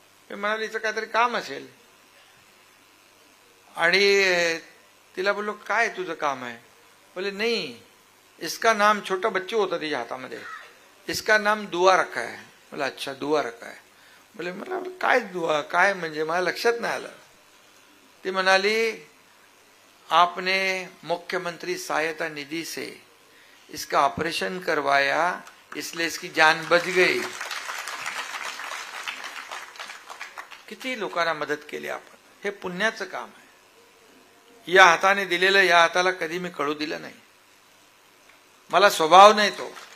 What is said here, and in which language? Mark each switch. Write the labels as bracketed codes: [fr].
[mr] मी म्हणाले हिचं काहीतरी काम असेल, आणि तिला बोललो काय तुझं काम आहे? बोले नाही, [hi] इसका नाम, [mr] छोटा बच्चू होता तिच्या हातामध्ये, [hi] इसका नाम दुआ रखा है. [mr] बोला [hi] अच्छा दुआ रखा है. [mr] बोले मला काय दुआ, काय म्हणजे मला लक्षात नाही आलं. ती म्हणाली [hi] आपने मुख्यमंत्री सहायता निधि से इसका ऑपरेशन करवाया इसलिए इसकी जान बच गई. [mr] किती लोकांना मदत केली आपण, हे पुण्याचं काम आहे. या हाताने दिलेलं या हाताला कधी मी कळू दिलं नाही. मला स्वभाव नाही तो.